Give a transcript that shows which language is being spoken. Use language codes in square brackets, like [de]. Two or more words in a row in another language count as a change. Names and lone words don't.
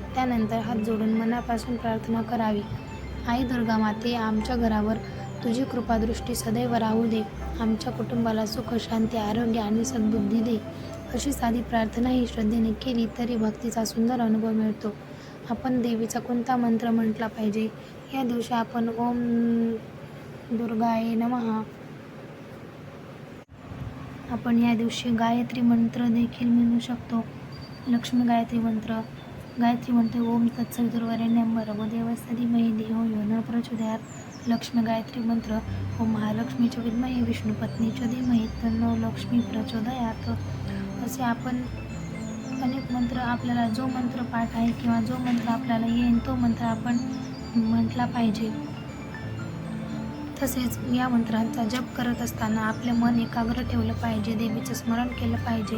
[mr] त्यानंतर हात जोडून मनापासून प्रार्थना करावी. आई दुर्गा माते, आमच्या घरावर तुझी कृपादृष्टी सदैव राहू दे. आमच्या कुटुंबाला सुख, शांती, आरोग्य आणि सद्बुद्धी दे. अशी साधी प्रार्थना ही श्रद्धेने केली तरी भक्तीचा सुंदर अनुभव मिळतो. आपण देवीचा कोणता मंत्र म्हटला पाहिजे? या दिवशी आपण [sa] ओम दुर्गाये नमः. [mr] आपण या दिवशी गायत्री मंत्र देखील म्हणू शकतो. लक्ष्मी गायत्री मंत्र [sa] ओम तत्सवितुर्वरेण्यं भर्गो देवस्य धीमहि धियो यो न प्रचोदयात्. [mr] लक्ष्मी गायत्री मंत्र [sa] ओम महालक्ष्मीच्या विद्महे विष्णुपत्नीच्या धीमहि तन्नो लक्ष्मी प्रचोदयात्. [mr] असे आपण अनेक मंत्र, आपल्याला जो मंत्र पाठ आहे किंवा जो मंत्र आपल्याला येईल तो मंत्र आपण म्हटला पाहिजे. तसेच या मंत्रांचा जप करत असताना आपले मन एकाग्र ठेवलं पाहिजे, देवीचं स्मरण केलं पाहिजे.